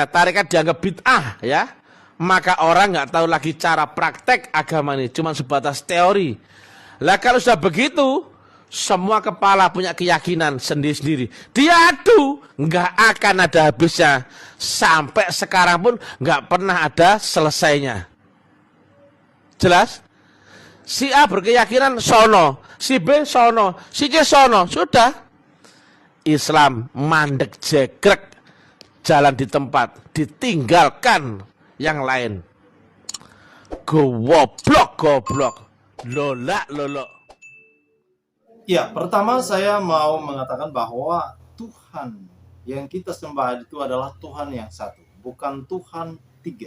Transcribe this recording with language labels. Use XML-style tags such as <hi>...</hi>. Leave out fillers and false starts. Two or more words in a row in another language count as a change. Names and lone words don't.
<id>Tarikat dianggap bid'ah ya, maka orang gak tahu lagi cara praktek agama ini, cuma sebatas teori. Lah kalau sudah begitu, semua kepala punya keyakinan sendiri-sendiri, diadu, gak akan ada habisnya. Sampai sekarang pun gak pernah ada selesainya. Jelas? Si A berkeyakinan sono, si B sono, si C sono, sudah. Islam mandek jegrek, jalan di tempat, ditinggalkan yang lain. Goblok, lolak. Ya, pertama saya mau mengatakan bahwa Tuhan yang kita sembah itu adalah Tuhan yang satu, bukan Tuhan tiga.</id>